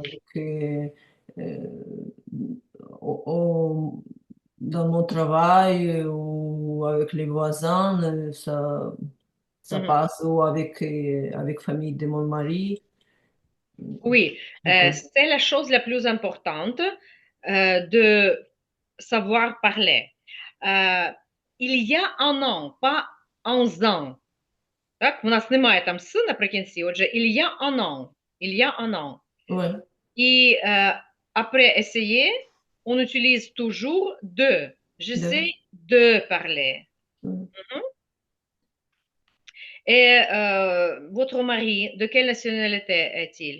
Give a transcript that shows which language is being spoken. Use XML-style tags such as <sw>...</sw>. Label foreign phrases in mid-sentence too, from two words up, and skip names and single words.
<fr>euh, au- au- dans mon travail ou avec les voisins, ça Mhm. passe, ou avec famille de mon mari. Oui, Je peux. c'est la chose la plus importante de savoir parler. Euh, il y a un an, pas 11 ans.</fr> <uk>Так, у нас немає там «с» наприкінці, отже,</uk> <fr>il y a un an. Il y a un an. Ouais. Et après essayer, on utilise toujours de. J'essaie de parler. Ouais. Et votre mari, de quelle nationalité est-il?</fr>